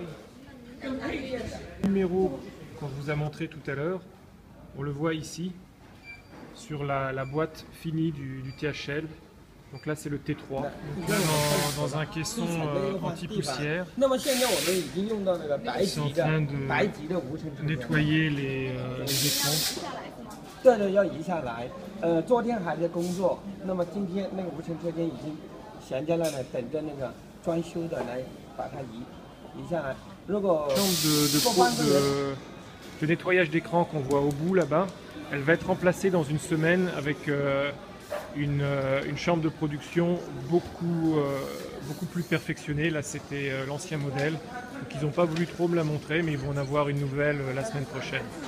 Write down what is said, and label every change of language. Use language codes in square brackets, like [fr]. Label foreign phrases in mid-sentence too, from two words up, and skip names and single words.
[fr] Le numéro qu'on vous a montré tout à l'heure, on le voit ici, sur la boîte finie du THL. Donc là c'est le T3, dans un caisson anti-poussière. Ils sont en train de nettoyer les écrans. [zh] 这个要移下来，昨天还在工作，那么今天那个无尘车间已经闲下来了，等着那个装修的来把它移下来。如果 [fr] de nettoyage d'écran qu'on voit au bout là-bas, elle va être remplacée dans une semaine avec une chambre de production beaucoup plus perfectionnée. Là c'était l'ancien modèle, donc ils n'ont pas voulu trop me la montrer, mais ils vont en avoir une nouvelle la semaine prochaine.